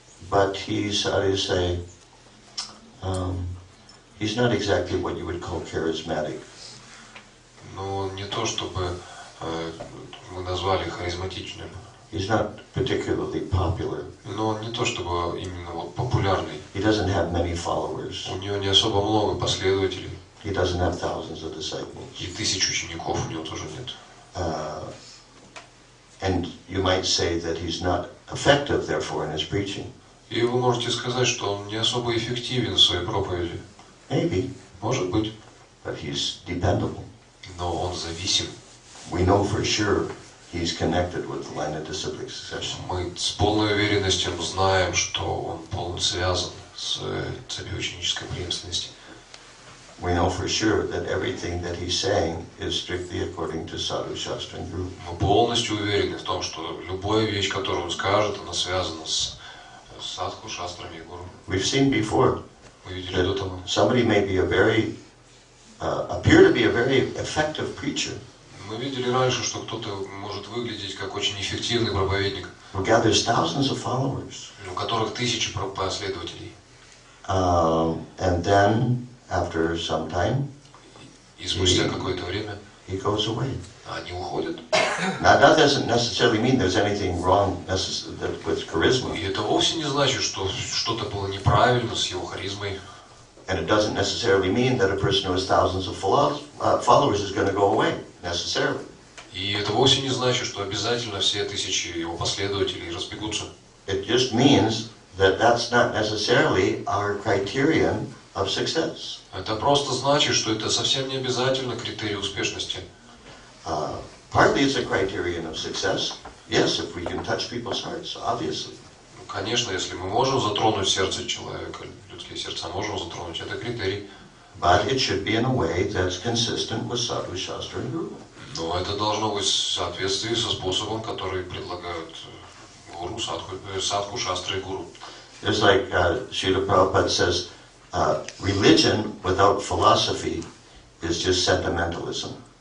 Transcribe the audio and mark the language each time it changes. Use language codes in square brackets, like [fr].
[en] But he's, he's not exactly what you would call charismatic. [ru] Но не то, чтобы мы назвали харизматичным. [en] He's not particularly popular. [ru] Но он не то, чтобы именно вот популярный. [en] He doesn't have many followers. [ru] У него не особо много последователей. [en] He doesn't have thousands of disciples. [ru] И тысяч учеников у него тоже нет. [en] And you might say that he's not effective, therefore, in his preaching. [ru] И вы можете сказать, что он не особо эффективен в своей проповеди. [en] Maybe. [ru] Может быть. [en] But he's dependable. [ru] Но он зависим. [en] We know for sure he's connected with the line of disciplic succession. [ru] Мы с полной уверенностью знаем, что он полностью связан с цепью ученической преемственности. [en] We know for sure that everything that he's saying is strictly according to sadhu, shastra and guru. [ru] Мы полностью уверены в том, что любая вещь, которую он скажет, она связана с садху, шастрами и гуру. [en] We've seen before [ru] Мы видели до того. [en] somebody may be appear to be a very effective preacher. [ru] Мы видели раньше, что кто-то может выглядеть как очень эффективный проповедник, [en] Who gathers thousands of followers. [ru] у которых тысячи последователей. [en] And then, after some time, [ru] И спустя какое-то время [en] he goes away. [ru] они уходят. [en] Now, that doesn't necessarily mean there's anything wrong with charisma. [ru] И это вовсе не значит, что что-то было неправильно с его харизмой. [en] And it doesn't necessarily mean that a person who has thousands of followers is going to go away, necessarily. [ru] И это вовсе не значит, что обязательно все тысячи его последователей разбегутся. [en] It just means that that's not necessarily our criterion of success. [ru] Это просто значит, что это совсем не обязательно критерий успешности. [en] Partly it's a criterion of success. Yes, if we can touch people's hearts, obviously. [ru] Конечно, если мы можем затронуть сердце человека, людские сердца можем затронуть, это критерий. [en] But it should be in a way that's consistent with sadhu, shastra and guru. [ru] Но это должно быть в соответствии со способом, который предлагают гуру, садху, шастры и гуру. [en] It's like Srila Prabhupada says, religion without philosophy is just sentimentalism.